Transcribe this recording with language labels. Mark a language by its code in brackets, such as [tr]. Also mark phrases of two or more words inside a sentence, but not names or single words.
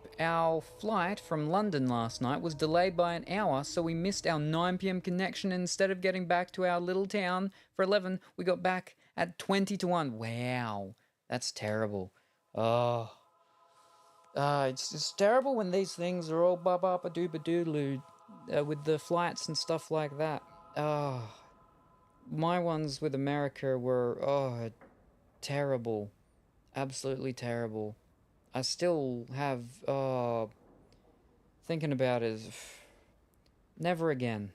[en] Our flight from London last night was delayed by an hour, so we missed our 9 p.m. connection. Instead of getting back to our little town for 11, we got back at 20 to 1. Wow, that's terrible. Oh. It's just terrible when these things are all ba-ba-ba-doo-ba-doodaloo with the flights and stuff like that. My ones with America were, terrible. Absolutely terrible. I still have, thinking about it, never again.